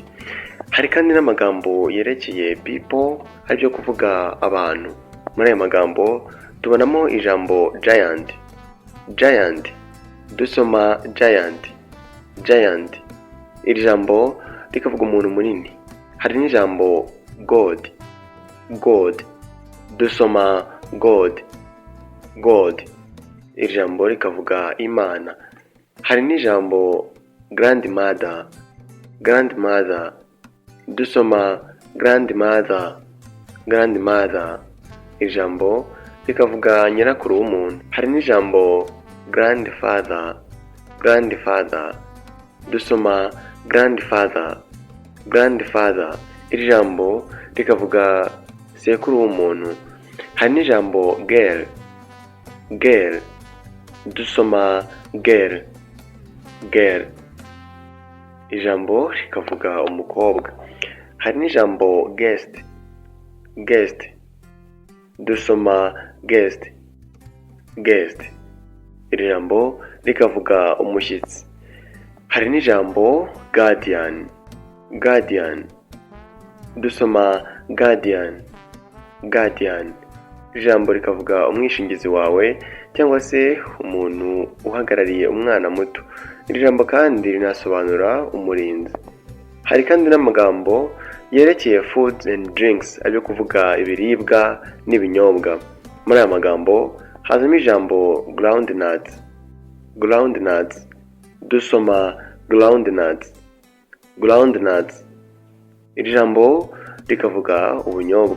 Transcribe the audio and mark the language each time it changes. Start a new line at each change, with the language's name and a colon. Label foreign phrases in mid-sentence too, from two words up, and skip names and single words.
Kinyarwanda: Hari kandi n'amagambo yerekeye people, aribyo kuvuga abantu. Muri aya magambo tubonamo ijambo giant. Giant. Dusoma giant. Giant. Iri jambo rikavuga umuntu munini. Hari n'ijambo God. God. Dusoma God. God. Iri jambo rikavuga Imana. Hari n'ijambo grandmother. Grandmother. Dusoma grandmother. Grandmother. Ijambo rikavuga nyirakuru w'umuntu. Hari n'ijambo grandfather. Grandfather. Dusoma grandfather. Grandfather. Iri jambo rikavuga sekuru w'umuntu. Hari n'ijambo girl. Girl. Dusoma girl. Girl. Ijambo rikavuga umukobwa. Hari n'ijambo guest. Guest. Dusoma guest. Guest. Iri jambo rikavuga umushyitsi. Hari n'ijambo guardian. Guardian. Dusoma guardian. Guardian. Ijambo rikavuga umwishingizi wawe cyangwa se umuntu uhagarariye umwana muto. Iri jambo kandi rinasobanura umurinzi. Hari kandi n'amagambo yerekeye
English: foods and drinks,
Kinyarwanda: aribyo kuvuga ibiribwa n'ibinyobwa. Muri aya magambo hazamo ijambo groundnuts. Groundnuts. Dusoma groundnuts. Groundnuts. Iri jambo rikavuga ubunyobwa.